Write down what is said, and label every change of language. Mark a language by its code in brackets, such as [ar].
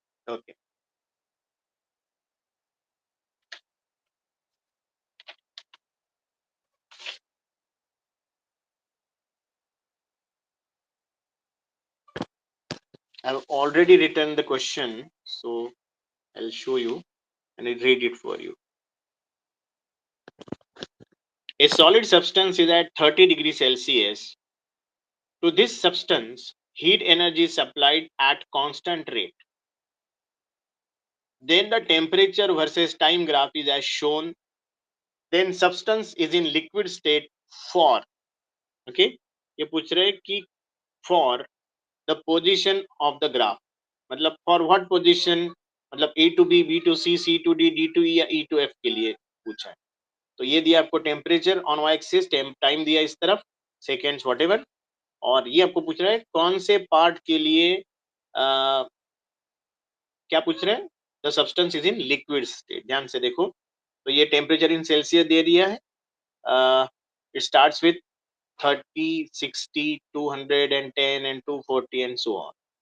[en] Okay, I have already written the question, so I will show you and I read it for you. A solid substance is at 30 degrees Celsius. To this substance, heat energy is supplied at constant rate. Then the temperature versus time graph is as shown. Then substance is in liquid state for, okay, [hi] ये पूछ रहे हैं कि [en] for the position of the graph, मतलब for what position, मतलब A to B, B to C, C to D, D to E [hi] या E to F के लिए पूछा है. तो ये दिया आपको temperature on Y axis, time दिया इस तरफ, सेकेंड्स व्हाटएवर, और ये आपको पूछ रहा है कौन से पार्ट के लिए क्या पूछ रहे हैं, [en] The substance is in liquid state. [hi] ध्यान से देखो, तो ये टेम्परेचर इन सेल्सियस दे दिया है. [en] It starts with 30, 60, 210 and 240 and so on.